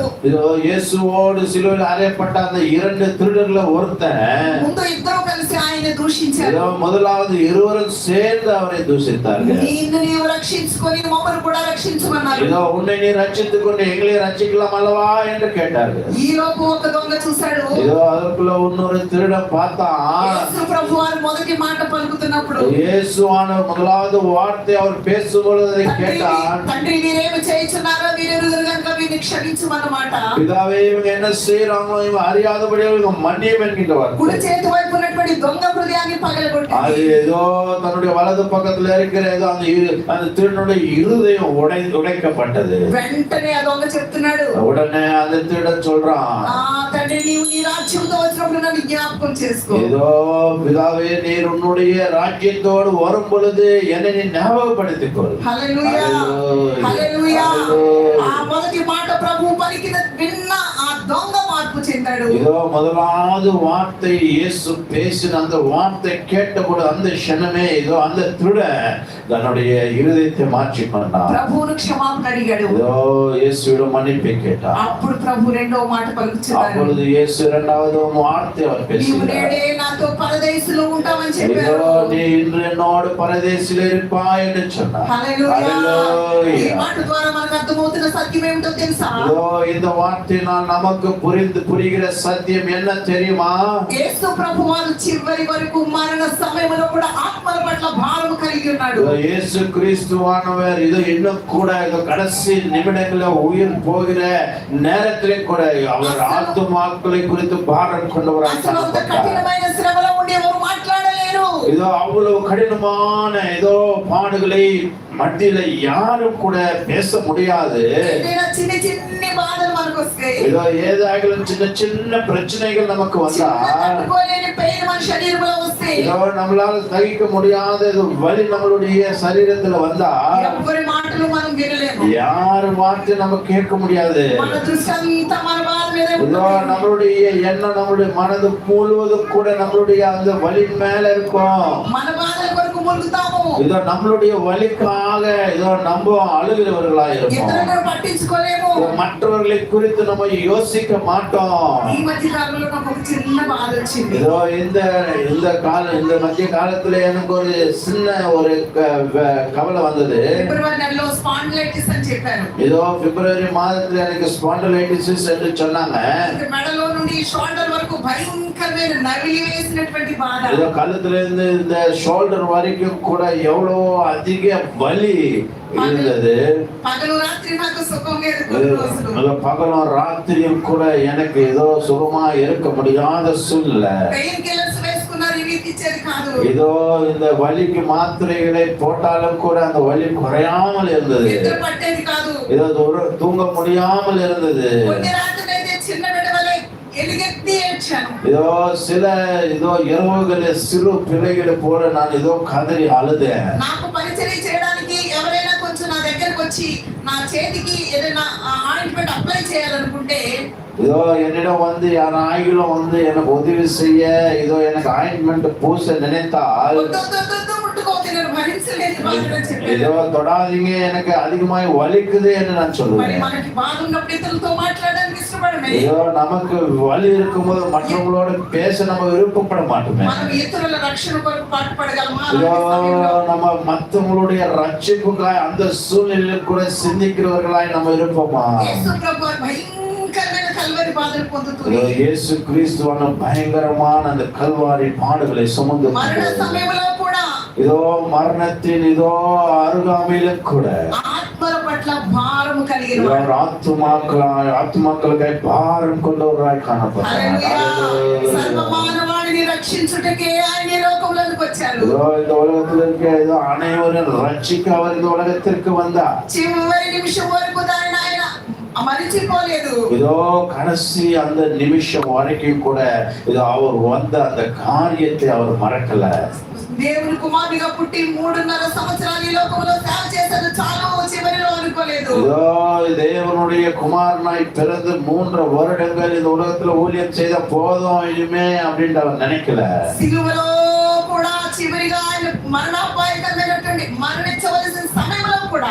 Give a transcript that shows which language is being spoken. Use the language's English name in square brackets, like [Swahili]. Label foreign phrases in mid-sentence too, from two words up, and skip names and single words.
[Tamil] இதோ இயேசுவோடு சிலுவையில் அறையப்பட்ட அந்த இரண்டு திருடர்கள ஒருத்தன் [Telugu] ముందు ఇద్దరు కలిసి ఆయన దూషించారు. [Tamil] இதோ முதலாவது இருவரும் சேர்ந்து அவரை தூஷித்தார்கள். [Telugu] నిన్ను నీవు రక్షించుకొని మమ్మల్ని కూడా రక్షించమన్నారు. [Tamil] இதோ உன்னை நீ ரட்சித்துக் கொண்டு எங்களை ரட்சிக்கலாம் அல்லவா என்று கேட்டார்கள். [Telugu] ఈ లోపు ఒక దొంగ చూశాడు. [Tamil] இதோ அதற்குள்ள இன்னொரு திருடன் பார்த்தான். [Telugu] యేసు ప్రభు వారు మొదటి మాట పలుకుతున్నప్పుడు [Tamil] இயேசுவான முதலாவது வார்த்தை அவர் பேசும்பொழுது கேட்டான். [Telugu] తండ్రి వీరేమి చేయుచున్నారో వీరెరుగరు గనుక వీరిని క్షమించమన్నమాట. [Tamil] பிதாவே இவங்க என்ன செய்யறாங்களோ இவங்க அறியாதபடி இவங்க மன்னியும் என்கின்றவர். [Telugu] కుడి చేతి వైపు ఉన్నటువంటి దొంగ హృదయాన్ని [Tamil] அது [Telugu] పగలగొట్టింది. [Tamil] ஏதோ தன்னுடைய வலது பக்கத்துல இருக்கிற ஏதோ அந்த திருடனுடைய இருதயம் உடைக்கப்பட்டது. [Telugu] వెంటనే ఆ దొంగ చెప్తున్నాడు, [Tamil] உடனே அந்த திருடன் சொல்றான், [Telugu] ఆ తండ్రి నీవు నీ రాజ్యంతో వచ్చినప్పుడు నన్ను జ్ఞాపకం చేసుకో. [Tamil] ஏதோ பிதாவே நீர் உன்னுடைய ராஜ்யத்தோடு வரும் பொழுது என்னை நீ ஞாபகப்படுத்திக் கொள். [Telugu] హల్లెలూయా. హల్లెలూయా. హల్లెలూయా. హల్లెలూయా. ఆ మొదటి మాట ప్రభు పలికిన విన్న ఆ దొంగ మార్పు చెందాడు. [Tamil] இதோ முதலாவது வார்த்தை இயேசு பேசின அந்த வார்த்தை கேட்டபோது அந்த க்ஷணமே இதோ அந்த திருடன் தன்னுடைய இருதயத்தை மாற்றி கொண்டான். [Telugu] ప్రభువును క్షమాపణ అడిగాడు. [Tamil] இதோ இயேசுவிடம் மன்னிப்பை கேட்டான். [Telugu] అప్పుడు ప్రభు రెండో మాట పలుకుచున్నాడు, [Tamil] அப்பொழுது இயேசு இரண்டாவது வார்த்தை அவர் [Telugu] నీవు [Tamil] பேசினார். [Telugu] నేడే నాతో పరదేశులో ఉంటావని [Tamil] இதோ [Telugu] చెప్పారు. [Tamil] நீ இன்று என்னோடு பரதேசில் இருப்பாய் என்று சொன்னார். [Telugu] హల్లెలూయా. ఈ హల్లెలూయా. మాట ద్వారా మనకు అర్థమవుతున్న సత్యం ఏమిటో తెలుసా? [Tamil] இதோ இந்த வார்த்தையினால் நமக்கு புரிகிற சத்தியம் என்ன தெரியுமா? [Telugu] యేసు ప్రభు వారు చివరి వరకు మరణ సమయంలో కూడా ఆత్మల పట్ల భారం కలిగి ఉన్నాడు. [Tamil] இதோ இயேசு கிறிஸ்துவானவர் இது இன்னும் கூட இந்த கடைசி நிமிடங்களில் உயிர் போகிற நேரத்திலே கூட அவர் ஆத்துமாக்களை குறித்து பாரம் கொண்டவராக [Telugu] అసలు అంత [Tamil] காணப்பட்டார். [Telugu] కఠినమైన శ్రమలో ఉండి ఎవరు మాట్లాడలేరు. [Tamil] இதோ அவ்வளவு கடினமான ஏதோ பாடுகளை மத்தியில யாரும் கூட பேச முடியாது. [Telugu] ఏదైనా చిన్ని చిన్ని బాధలు మనకు మనకు వస్తే [Tamil] ஏதோ ஏதாகிலும் சின்ன சின்ன பிரச்சனைகள் நமக்கு வந்தா [Telugu] తట్టుకోలేని పెయిన్ మన శరీరంలో వస్తే [Tamil] ஏதோ நம்மளால சகிக்க முடியாத ஏதோ வலி நம்மளுடைய சரீரத்துல வந்தா [Telugu] ఎవరి మాటలు మనం వినలేము. [Tamil] யாரு வார்த்தை நம்ம கேட்க முடியாது. [Telugu] మన దృష్టి అంతా మన బాధ మీద [Tamil] ஏதோ [Telugu] ఉంటుంది. [Tamil] நம்மளுடைய எண்ணம் நம்மளுடைய மனது முழுவதும் கூட நம்மளுடைய அந்த வலி மேல இருக்கும். [Telugu] మన బాధల కొరకు ములుగుతాము. [Tamil] ஏதோ நம்மளுடைய வலிக்காக ஏதோ நம்ம அழுகிறவர்களா இருப்போம். [Telugu] ఇతరులను పట్టించుకోలేము. [Tamil] மற்றவர்களை குறித்து நம்ம யோசிக்க மாட்டோம். [Telugu] ఈ మధ్య కాలంలో నాకు ఒక చిన్న బాధ వచ్చింది. [Tamil] ஏதோ இந்த மத்திய காலத்துல எனக்கு ஒரு சின்ன ஒரு கவலை வந்தது. [Telugu] ఫిబ్రవరి నెలలో స్పాండిలైటిస్ అని చెప్పారు. [Tamil] ஏதோ பிப்ரவரி மாதத்துல எனக்கு ஸ்பாண்டிலைட்டிஸ் என்று சொன்னாங்க. [Telugu] మెడలో నుండి షోల్డర్ వరకు భయంకరమైన నవిలి వేసినటువంటి బాధ. [Tamil] ஏதோ கழுத்துல இருந்து இந்த ஷோல்டர் வரைக்கும் கூட எவ்வளவு அதிக வலி இருந்தது. [Telugu] పగలు రాత్రి నాకు సుఖంగా ఎదుర్కొన్న రోజులు. [Tamil] ஏதோ பகலும் ராத்திரியும் கூட எனக்கு ஏதோ சுகமா இருக்க முடியாத சூழ்நிலை. [English] pain killers [Telugu] వేసుకున్నారు, రిలీఫ్ ఇచ్చేది కాదు. [Tamil] ஏதோ இந்த வலிக்கு மாத்திரைகளை போட்டாலும் கூட அந்த வலி குறையாமல் இருந்தது. [Telugu] నిద్ర పట్టేది కాదు. [Tamil] ஏதோ தூங்க முடியாமல் இருந்தது. [Telugu] కొన్ని రాత్రులైతే చిన్న బిడ్డవలే ఎలుగెత్తి ఏడ్చాను. [Tamil] ஏதோ இரவுகளில் சிறு பிள்ளைகளை போல நான் ஏதோ கதறி அழுதேன். [Telugu] నాకు పరిచర్య చేయడానికి ఎవరైనా కొంచెం నా దగ్గరకు వచ్చి నా చేతికి ఏదైనా [English] ointment apply [Telugu] చేయాలనుకుంటే [Tamil] ஏதோ என்னிடம் வந்து யாராயிலும் வந்து எனக்கு உதவி செய்ய ஏதோ எனக்கு ஆயின்மெண்ட் பூச நினைத்தால் [Telugu] వద్దు, వద్దు, వద్దు, వద్దు, ముట్టుకోవద్దు, నేను భరించలేని బాధను చెప్పాను. [Tamil] ஏதோ தொடாதீங்க, எனக்கு அதிகமாய் வலிக்குது என்று நான் [Telugu] మరి [Tamil] சொல்லுவேன். [Telugu] మనకి బాధ ఉన్నప్పుడు ఇతరులతో మాట్లాడడానికి ఇష్టపడమే. [Tamil] ஏதோ நமக்கு வலி இருக்கும்போது மற்றவங்களோட பேச நம்ம விருப்பப்பட மாட்டோமே. [Telugu] మనం ఇతరుల రక్షణ కొరకు పాటుపడగలమా? [Tamil] ஏதோ [Telugu] అలాంటి సమయంలో [Tamil] நம்ம மற்றவங்களுடைய ரட்சிப்புக்காய் அந்த சூழ்நிலையில் கூட சிந்திக்கிறவர்களாய் நம்ம இருப்போமா? [Telugu] యేసు ప్రభువు భయంకరమైన కల్వరి బాధలు పొందుతుంది. [Tamil] ஏதோ இயேசு கிறிஸ்துவான பயங்கரமான அந்த கல்வாரி பாடுகளை சுமந்து [Telugu] మరణ సమయంలో కూడా [Tamil] ஏதோ மரணத்தின் ஏதோ அருகாமையிலும் கூட [Telugu] ఆత్మల పట్ల భారము కలిగిన [Tamil] ஏதோ [Telugu] వాడు. [Tamil] ஆத்மாக்களுக்காய் பாரம் கொண்டவராய் காணப்பட்டார். [Telugu] హల్లెలూయా. సర్వమానవాళిని రక్షించుటకే ఆయన ఈ లోకంలోకి వచ్చారు. [Tamil] ஏதோ இந்த உலகத்தில் இருக்க ஏதோ அனைவரும் ரட்சிக்க அவர் இந்த உலகத்திற்கு வந்தார். [Telugu] చివరి నిమిషం వరకు దాన్ని ఆయన మరిచిపోలేదు. [Tamil] ஏதோ கடைசி அந்த நிமிஷம் வரைக்கும் கூட ஏதோ அவர் வந்த அந்த காரியத்தை அவர் மறக்கல. [Telugu] దేవుని కుమారుడిగా పుట్టి 3.5 సంవత్సరాలు ఈ లోకంలో సేవ చేశాడు. చాలు చివరిలో అనుకోలేదు. [Tamil] ஏதோ தேவனுடைய குமாரனாய் பிறந்து 3 வருடங்கள் இந்த உலகத்துல ஊழியம் செய்த போதும் இனிமே அப்படின்னு அவர் நினைக்கல. [Telugu] సిలువలో కూడా చివరిగా ఆయన మరణాపాయకరమైనటువంటి మరణించవలసిన సమయంలో కూడా